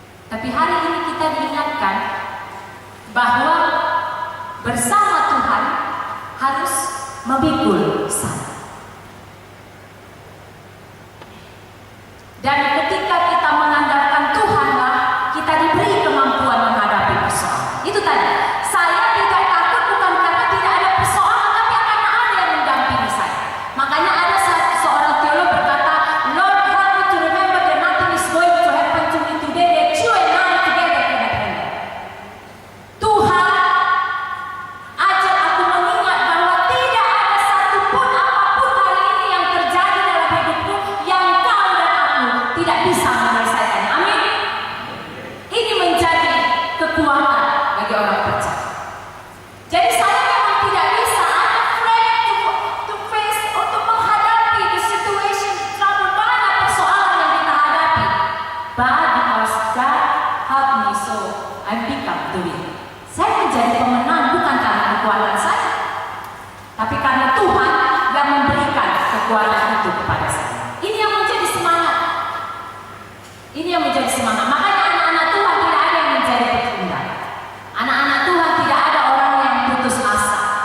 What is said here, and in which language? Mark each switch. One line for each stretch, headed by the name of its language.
Indonesian: Tapi hari ini kita diingatkan bahwa bersama Tuhan harus memikul salib. Dan ketika kita mengandalkan Tuhanlah, kita diberi kemampuan menghadapi persoalan. Itu tadi, saya tidak takut bukan karena tidak ada persoalan, tapi karena ada yang mendampingi saya. Makanya ada seorang teolog berkata,
English: Lord help me to remember that nothing is going to happen to me today, that you and I together can happen.
Indonesian: Tuhan, ajar aku mengingat bahwa tidak ada satupun apapun hari ini yang terjadi dalam hidupku yang kau dan aku tidak bisa menyelesaikannya. Amin. Ini menjadi kekuatan bagi orang percaya. Jadi saya memang tidak bisa,
English: I'm afraid to face,
Indonesian: untuk menghadapi
English: the situation,
Indonesian: terlalu banyak persoalan yang kita hadapi.
English: But because God help me, so I become the winner.
Indonesian: Saya menjadi pemenang bukan karena kekuatan saya, tapi karena Tuhan yang memberikan kekuatan itu kepada saya. Ini yang menjadi semangat. Ini yang menjadi semangat. Makanya anak-anak Tuhan tidak ada yang menjadi pecundang. Anak-anak Tuhan tidak ada orang yang putus asa.